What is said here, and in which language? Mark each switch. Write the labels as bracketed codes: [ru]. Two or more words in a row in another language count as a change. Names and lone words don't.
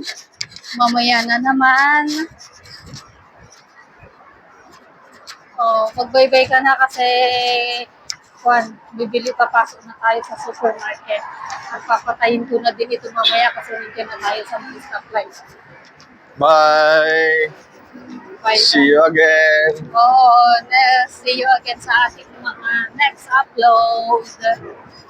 [tl] Mamaya na naman. Magbaybay ka na kasi bibili papasok na tayo sa supermarket. Magpapatayin ko na din ito mamaya kasi nandiyan na tayo sa mga stoplight. [en] Bye. Bye. See you again. See you again [tl] sa ating mga [en] next upload.